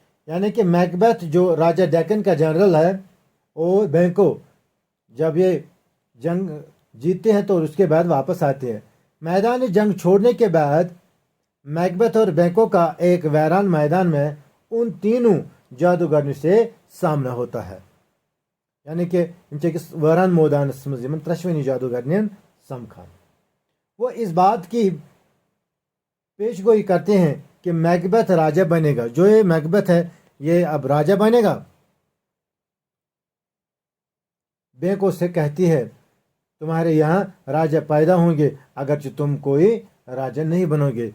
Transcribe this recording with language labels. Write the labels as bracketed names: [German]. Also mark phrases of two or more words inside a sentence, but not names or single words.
[Urdu] یعنی کہ میکبیتھ جو راجہ ڈیکن کا جنرل ہے اور بینکو جب یہ جنگ جیتتے ہیں تو اس کے بعد واپس آتے ہیں۔ میدان جنگ چھوڑنے کے بعد میکبیتھ اور بینکو کا ایک ویران میدان میں ان تینوں جادوگرنی سے سامنا ہوتا ہے۔ [Kashmiri] یعنی کہ انچکس ویران مودانس مزیمن ترشونی جادوگرنین سمکھان۔ [Urdu] وہ اس بات کی پیش گوئی کرتے ہیں کہ میکبیتھ راجہ بنے گا۔ جو یہ میکبیتھ ہے یہ اب راجہ بنے گا۔ بینکو سے کہتی ہے تمہارے یہاں راجہ پیدا ہوں گے اگرچہ تم کوئی راجہ نہیں بنو گے۔